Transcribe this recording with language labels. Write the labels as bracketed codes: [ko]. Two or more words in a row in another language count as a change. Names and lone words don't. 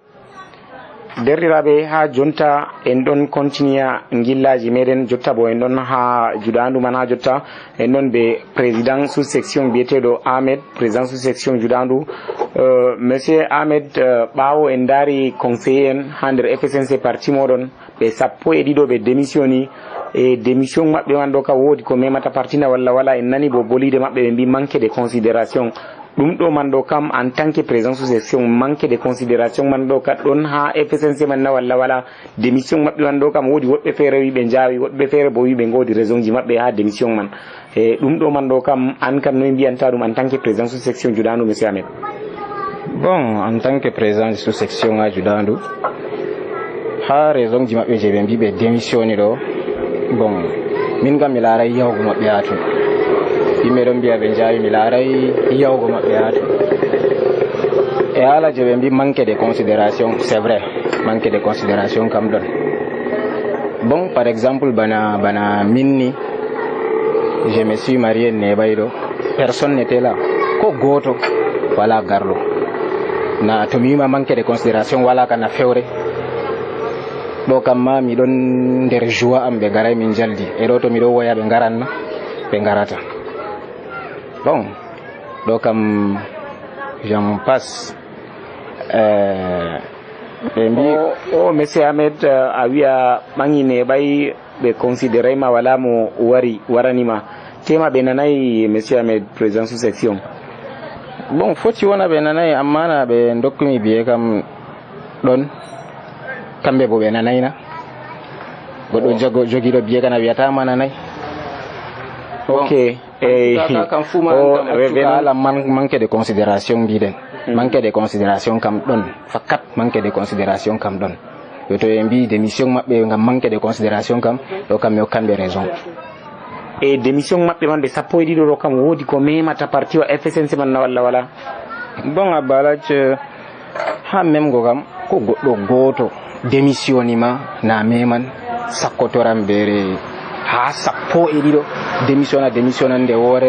[ff] Derriraɓe ha jonta en ɗon continua gillaji meɗen jotta bo en ɗon ha juɗandu man ha jotta en ɗon ɓe [fr] président sous section [ff] biyeteɗo Ahmed [fr] président sous section [ff] juɗandu monsieur Ahmed ɓawo en daari conseiller en ha nder FSNC parti moɗon ɓe 12 ɓe démissioni e démission maɓɓe man ɗo ka woodi ko memata partina wala en nani bo bolide maɓɓe ɓe mbi [fr] manque de considération [ff] ɗum ɗo man ɗo kam [fr] en tant que président sous section manque de considération [ff] man ɗo ka ɗon ha FSNC man na wala démission maɓɓe man ɗo kam woodi woɓɓe feere wi ɓe jaawi woɓɓe feere bo wi ɓe godi raison ji maɓɓe ha démission man e ɗum ɗo man ɗo kam an kam noy mbiyanta ɗum [fr] en tant que président sous section [ff] juɗandu monsieur Ahmed? [fr] Bon, en tant que président sous section [ff] ha juɗandu ha raison ji maɓɓe je ɓe mbi ɓe démissioni ɗo bon min kam mi laaray yahugo maɓɓe ha ton yimɓe ɗon mbiya ɓe jaawi mi laaray yahugo maɓɓe ha ton e haala je ɓe mbi [fr] manque de considération c'est vrai manque de considération [ff] kam ɗon bon [fr] par exemple [ff] bana minni [fr] je me suis marié [ff] neɓay ɗo [fr] personne n'était là [ff] ko goto wala garɗo na to mi wima [fr] manque de considération [ff] wala kana fewre ɗo kam ma miɗon nder joie am ɓe garay min jaldi e ɗo to miɗo woya ɓe garanna ɓe garata bon ɗo kam [fr] j'en passe [ff] ɓe mbi o monsieur Ahmed a wiya ɓangi neɓay ɓe considéré ma wala mo waranima tema ɓe nanayi monsieur Ahmed [fr] président sous section. [ff] Bon foti wona ɓe nanayi amma na ɓe dokkumi biye kam ɗon kamɓe bo ɓe nanayna goɗɗo jogiɗo biye kana wiyatama nanayi ok kam fuma ala [fr] manque de considération [ff] biden [fr] manque de considération [ff] kam don fakat [fr] manque de considération [ff] kam don yo to mbi démission mabbe ngam [fr] manque de considération [ff] kam do kam yo kambe raison e démission mabbe man be sappo e dido do kam wodi ko memata parti wa FSNC man wala wala bon abalac ha même go kam ko goddo goto démissionnima na meman sakkotoram bere ha sappo e dido démissionande wore